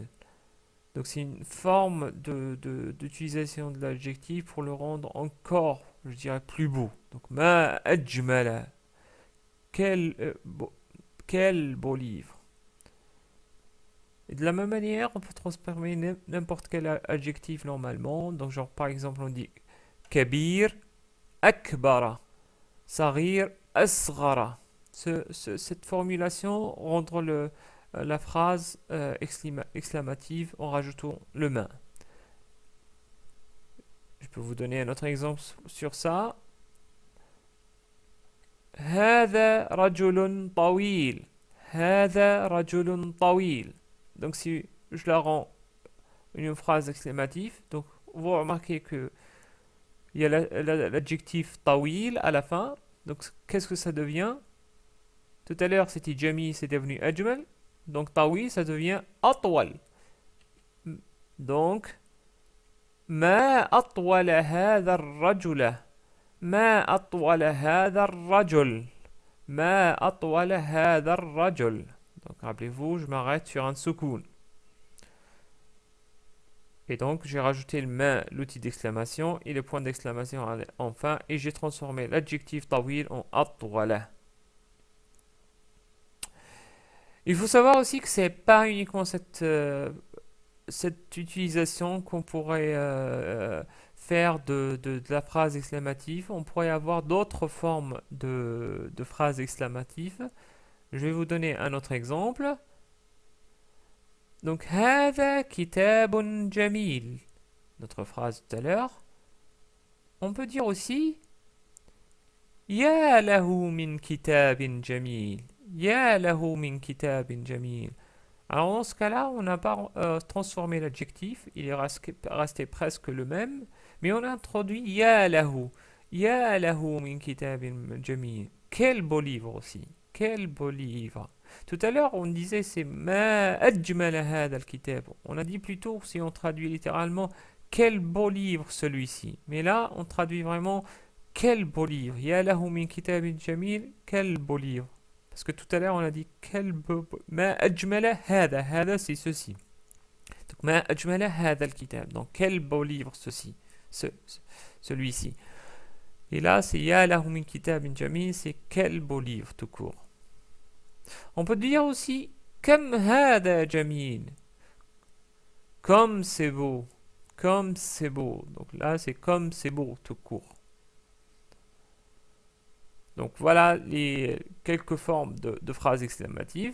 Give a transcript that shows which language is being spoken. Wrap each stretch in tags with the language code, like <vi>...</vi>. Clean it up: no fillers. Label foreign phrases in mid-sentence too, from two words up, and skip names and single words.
<fr>Donc c'est une forme d'utilisation de l'adjectif pour le rendre encore, je dirais, plus beau. Donc</fr> <ar>ما أجمل.</ar> <fr>Quel beau livre. Et de la même manière, on peut transformer n'importe quel adjectif normalement. Donc genre par exemple on dit</fr> <ar>كبير أكبر، صغير أصغر.</ar> <fr>Cette formulation rendre la phrase exclamative en rajoutant le main. Je peux vous donner un autre exemple sur ça.</fr> <ar>هذا رجل طويل. هذا رجل طويل.</ar> <fr>Donc si je la rends une phrase exclamative, donc vous remarquez que il y a l'adjectif tawil à la fin. Donc qu'est-ce que ça devient? Tout à l'heure c'était jami, c'est devenu ajmal. Donc tawil ça devient atwal.</fr> <ar>Donc ما أطول هذا الرجل. ما أطول هذا الرجل. ما أطول هذا الرجل.</ar> <fr>Donc rappelez-vous, je m'arrête sur un soukoun. Et donc j'ai rajouté le main, l'outil d'exclamation et le point d'exclamation enfin, et j'ai transformé l'adjectif tawil en atwala. Il faut savoir aussi que c'est pas uniquement cette utilisation qu'on pourrait faire de la phrase exclamative. On pourrait avoir d'autres formes de phrases exclamatives. Je vais vous donner un autre exemple. Donc,</fr> <ar>هذا كتاب جميل.</ar> <fr>notre phrase tout à l'heure, on peut dire aussi</fr> <ar>يا له من كتاب جميل. يا له من كتاب جميل.</ar> <fr>Alors dans ce cas-là, on n'a pas transformé l'adjectif, il est resté presque le même, mais on a introduit</fr> <ar>يا له. يا له من كتاب جميل.</ar> <fr>Quel beau livre aussi. Quel beau livre. Tout à l'heure, on disait c'est</fr> <ar>ما أجمل هذا الكتاب.</ar> <fr>On a dit plutôt, si on traduit littéralement, quel beau livre celui-ci. Mais là, on traduit vraiment quel beau livre.</fr> <ar>يا له من كتاب جميل.</ar> <fr>Quel beau livre. Parce que tout à l'heure, on a dit quel beau.</fr> <ar>ما أجمل هذا. هذا,</ar> <fr>c'est ceci. Donc,</fr> <ar>ما أجمل هذا الكتاب.</ar> <fr>Donc, quel beau livre ceci. Celui-ci. Et là, c'est</fr> <ar>يا له من كتاب جميل.</ar> <fr>C'est quel beau livre tout court. On peut dire aussi</fr> <ar>كم هذا جميل.</ar> <fr>Comme c'est beau. Comme c'est beau. Donc là, c'est comme c'est beau tout court. Donc voilà les quelques formes de phrases exclamatives.</fr>